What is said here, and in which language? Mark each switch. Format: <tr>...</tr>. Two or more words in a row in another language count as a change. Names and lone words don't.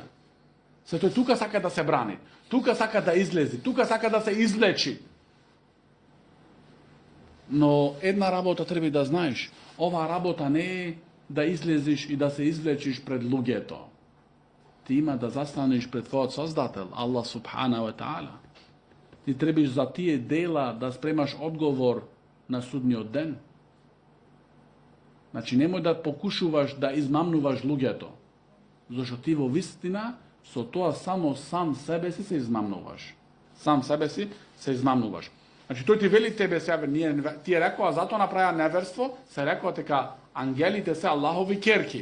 <mk>Се тој тука сака да се брани, тука сака да излези, тука сака да се извлечи. Но една работа треба да знаеш, ова работа не е да излезиш и да се извлечиш пред луѓето. Ти има да застанеш пред твојот Создател,</mk> <ar>الله سبحانه وتعالى.</ar> <mk>Ти требаш за тие дела да спремаш одговор на судниот ден. Значи немој да покушуваш да измамнуваш луѓето. Зашто ти во вистина со тоа само сам себе си се измамнуваш. Сам себе си се измамнуваш. Значи тој ти вели тебе сега, тие рекоа затоа направија неверство, се рекоа дека ангелите се Аллахови ќерки.</mk>